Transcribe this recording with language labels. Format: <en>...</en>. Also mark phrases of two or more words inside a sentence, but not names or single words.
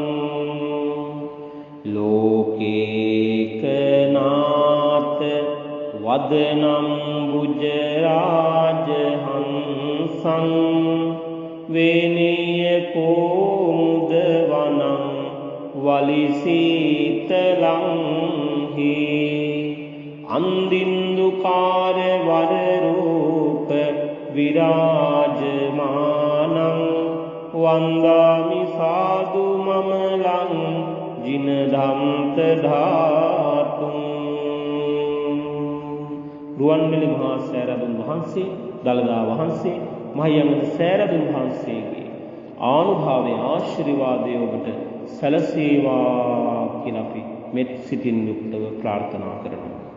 <pi>ලෝකේකනාත වදනම් බුජරාජ හංසං වේනීය කෝමුද වනං වලිසීතලං හි අන්දින්දුකාර වර රූප විරාජමානං වන්දාමි සාදු මමලං ජිනදන්ත ධාතුං.</pi> <si>රුවන්වැලි මහා සෑරදුන් වහන්සේ දළදා වහන්සේ මහියංගන සෑරදුන් වහන්සේගේ ආනුභාවයේ ආශිර්වාදය ඔබට සැලසේවා කියලා අපි මෙත් සිතින් යුක්තව ප්‍රාර්ථනා කරනවා.</si>